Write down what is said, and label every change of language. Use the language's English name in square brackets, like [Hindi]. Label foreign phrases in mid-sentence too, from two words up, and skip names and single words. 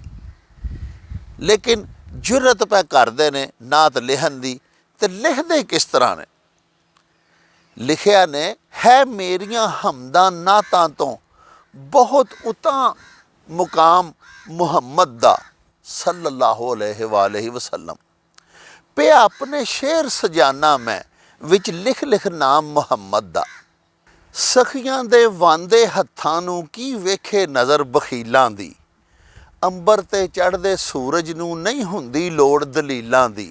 [Punjabi] لیکن جرأت پئے کردے نے نعت لکھن دی، تے لکھدے کس طرح نے? لکھیا نے، ہے میریاں حمداں نعتاں تو بہت اتاں مقام محمد دا [Arabic] صلى الله عليه وسلم, [Punjabi] پے اپنے شعر سجانا میں وچ لکھ لکھ نام محمد دا. سکھیاں دے واندے ہتھاں نوں کی ویکھے نظر بخیلاں دی، امبر تے چڑھدے سورج نوں نہیں ہندی لوڑ دلیلاں دی.